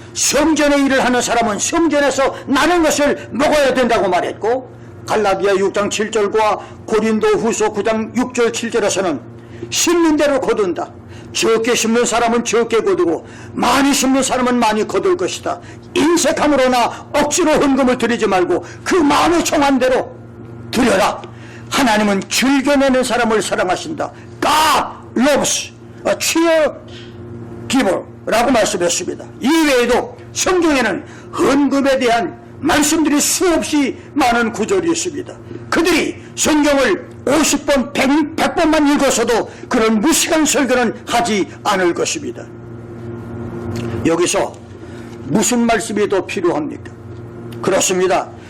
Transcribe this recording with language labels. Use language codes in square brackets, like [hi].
[ko] 성전의 일을 하는 사람은 성전에서 나는 것을 먹어야 된다고 말했고, 갈라디아 6장 7절과 고린도 후서 9장 6절 7절에서는 심는 대로 거둔다. 적게 심는 사람은 적게 거두고 많이 심는 사람은 많이 거둘 것이다. 인색함으로나 억지로 헌금을 드리지 말고 그 마음에 정한 대로 드려라. 하나님은 즐겨내는 사람을 사랑하신다. [en] God loves a cheer giver [ko] 라고 말씀했습니다. 이외에도 성경에는 헌금에 대한 말씀들이 수없이 많은 구절이 있습니다. 그들이 성경을 50번, 100번만 읽어서도 그런 무식한 설교는 하지 않을 것입니다. 여기서 무슨 말씀이 더 필요합니까? 그렇습니다.